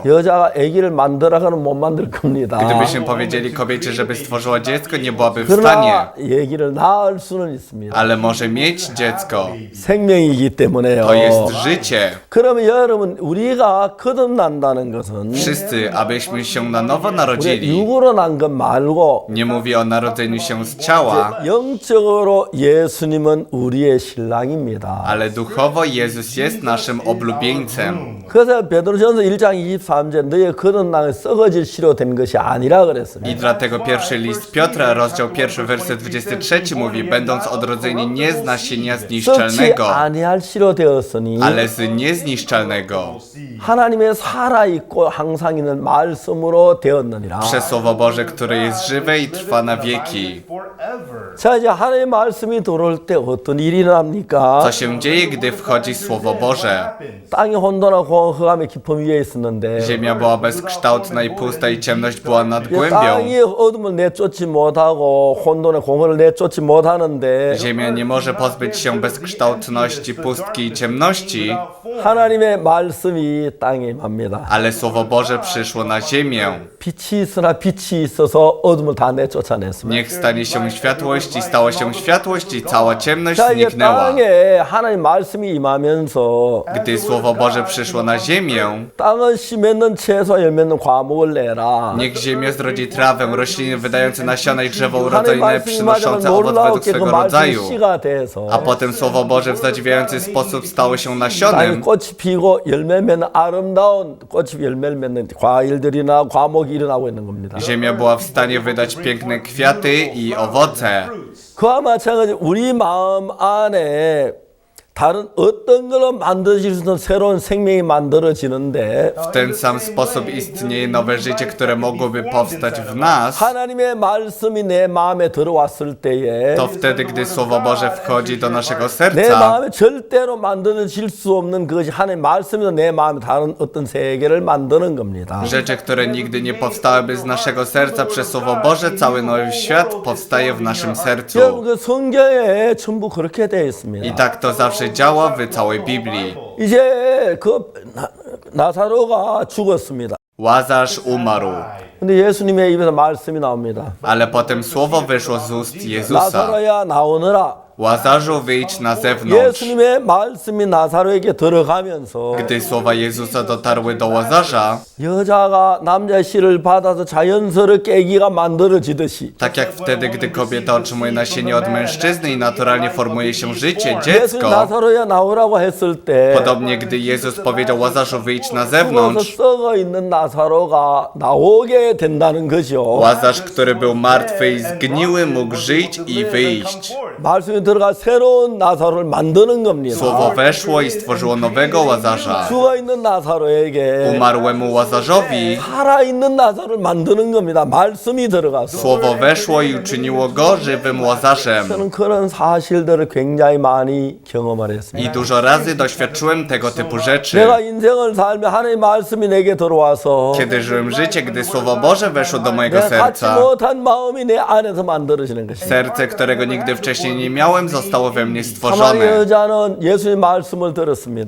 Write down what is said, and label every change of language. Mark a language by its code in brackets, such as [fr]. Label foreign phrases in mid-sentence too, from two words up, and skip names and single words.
[ko] 여자가 아기를 만들어가는 못 만들 겁니다. [pl] Gdybyśmy powiedzieli kobiecie, żeby stworzyła dziecko, nie byłaby w stanie. [ko] 그러나 아기를 낳을 수는 있습니다. [pl] Ale może mieć dziecko. [ko] 생명이기 때문에요. [pl] To jest życie. [ko] 그러면 여러분 우리가 거듭난다는 것은 [pl] Wszyscy, abyśmy się na nowo [ko] 우리 [pl] narodzili. [ko] 육으로 난 것 말고 [pl] Nie mówię o narodzeniu się z ciała, [ko] 영적으로 예수님은 우리의 신랑입니다. [pl] ale duchowo Jezus jest naszym oblubieńcem. [ko] 그래서 베드로전서 1장 23절 너의 거듭남이 썩어질 시로 된 것이 아니라 [pl] I [ko] 그랬습니다. [pl] dlatego pierwszy list Piotra, rozdział 1, werset 23 mówi: będąc odrodzeni nie z nasienia [ko] 썩지 [pl] zniszczalnego, [ko] 아니할 시로 되었으니 [pl] ale z niezniszczalnego, [ko] 하나님의 살아있고 항상 있는 말씀으로 되었느니라. [pl] przez Słowo Boże, które jest żywe i trwa na wieki. [ko] 자 이제 하나님의 말씀이 들어올 때 어떤 일이 일어납니까? [pl] Co się dzieje, gdy wchodzi Słowo Boże? [ko] 땅이 혼돈하고 흑암의 깊음 위에 있었는데 [pl] Ziemia była bezkształtna i pusta i ciemność była nad [ko] 이제 [pl] głębią. [ko] 땅이 어둠을 내쫓지 못하고 혼돈의 공허를 내쫓지 못하는데 [pl] Ziemia nie może pozbyć się bezkształtności, pustki i ciemności, [ko] 하나님의 말씀이 땅에 임합니다. [pl] ale Słowo Boże przyszło na ziemię. [ko] 빛이 있으나 빛이 있어서 어둠을 다 내쫓아냈습니다. [pl] Niech stanie się światłość i stała się światłość i cała ciemność [ko] 자 이제 [pl] zniknęła. [ko] 땅에 하나님 말씀이 임하면서 [pl] Gdy Słowo Boże przyszło na ziemię, [ko] 땅은 씨 맺는 채소 열 맺는 과목을 내라. [pl] niech ziemia zrodzi trawę, rośliny wydające nasiona i drzewo [ko] 하나님 [pl] urodzajne [ko] 말씀이 [pl] przynoszące [ko] 임하자면 [pl] owoc według [ko] 놀라웠게 그 [pl] swego [ko] 말씀이 [pl] rodzaju. [ko] 씨가 돼서 [pl] A potem Słowo Boże w zadziwiający sposób stało się [ko] 땅이 [pl] nasionem. [ko] 꽃이 피고 열매 맺는 아름다운 꽃이 열매를 맺는 과일들이나 과목이 일어나고 있는 겁니다. [pl] Ziemia była w stanie wydać piękne kwiaty i owoce. [ko] 그와 마찬가지 우리 마음 안에 다른 어떤 걸로 만들어질 수 있는 새로운 생명이 만들어지는데 [pl] W ten sam sposób istnieje nowe życie, które mogłoby powstać w nas. [ko] 하나님의 말씀이 내 마음에 들어왔을 때에 [pl] To wtedy, gdy Słowo Boże wchodzi do naszego [ko] 내 [pl] serca, [ko] 마음에 절대로 만들어질 수 없는 그것이 하나님의 말씀이 내 마음에 다른 어떤 세계를 만드는 겁니다. [pl] rzeczy, które nigdy nie powstałyby z naszego serca przez Słowo Boże, cały nowy świat powstaje w naszym sercu. [ko] 여러분 그 성경에 전부 그렇게 되어 [pl] I [ko] 있습니다. [pl] tak to zawsze działa w całej Biblii. [ko] 이제 그 나사로가 죽었습니다. [pl] Łazarz umarł, [ko] 근데 예수님의 입에서 말씀이 나옵니다. [pl] ale potem słowo wyszło z ust Jezusa. [ko] 나사로야 나오너라. [pl] Łazarzu, wyjdź na zewnątrz. [ko] 예수님의 말씀이 나사로에게 들어가면서 [pl] Gdy słowa Jezusa dotarły do Łazarza, [ko] 여자가 남자의 씨를 받아서 자연스럽게 아기가 만들어지듯이 [pl] tak jak wtedy, gdy kobieta otrzymuje nasienie od mężczyzny i naturalnie formuje się życie, [ko] 예수님 [pl] dziecko, [ko] 나사로야 나오라고 했을 때 [pl] podobnie gdy Jezus powiedział Łazarzu, wyjdź na [ko] 죽어서 [pl] zewnątrz, [ko] 썩어 있는 나사로가 나오게 된다는 거죠. [pl] Łazarz, który był martwy i zgniły, mógł żyć i wyjść. [ko] 말씀이 들어가 새로운 나사로를 만드는 겁니다. [pl] Słowo weszło i stworzyło nowego Łazarza. [ko] 죽어 있는 나사로에게 [pl] Umarłemu Łazarzowi [ko] 살아 있는 나사로를 만드는 겁니다. 말씀이 들어가서. [pl] słowo weszło i uczyniło go żywym Łazarzem. [ko] 저는 그런 사실들을 굉장히 많이 경험을 했습니다. [pl] I dużo razy doświadczyłem tego typu rzeczy. [ko] 내가 인생을 살며 하나님의 말씀이 내게 들어와서 [pl] Kiedy żyłem życie, gdy Słowo Boże weszło do mojego [ko] 내가 갖지 [pl] serca, [ko] 못한 마음이 내 안에서 만들어지는 것입니다. [pl] serce, którego nigdy wcześniej nie miałem, zostało we mnie [ko] 사마리 [pl] stworzone. [ko] 여자는 예수의 말씀을 들었습니다.